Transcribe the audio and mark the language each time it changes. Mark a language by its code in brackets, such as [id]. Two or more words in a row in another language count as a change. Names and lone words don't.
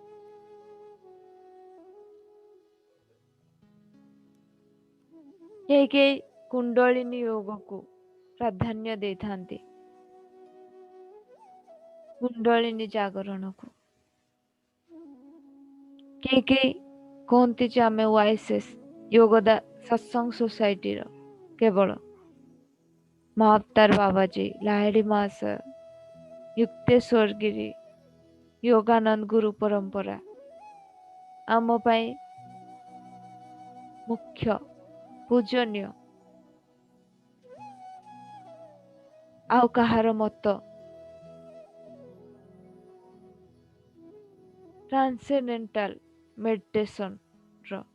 [or] କେହି କେହି କୁଣ୍ଡଳିନୀ ଯୋଗକୁ ପ୍ରାଧାନ୍ୟ ଦେଇଥାନ୍ତି, କୁଣ୍ଡଳିନୀ ଜାଗରଣକୁ। କେହି କେହି କୁହନ୍ତି ଯେ ଆମେ ୱାଇସେସ୍ ଯୋଗଦା ସତ୍ସଙ୍ଗ ସୋସାଇଟିର କେବଳ ମହାବତାର ବାବାଜୀ, ଲାହିଡ଼ି ମାସ, युक्तेश्वर गिरी, योगानंद गुरु परंपरा ଆମ ପାଇଁ ମୁଖ୍ୟ ପୂଜନୀୟ। ଆଉ କାହାର ମତ [en] transcendental meditation [or] ର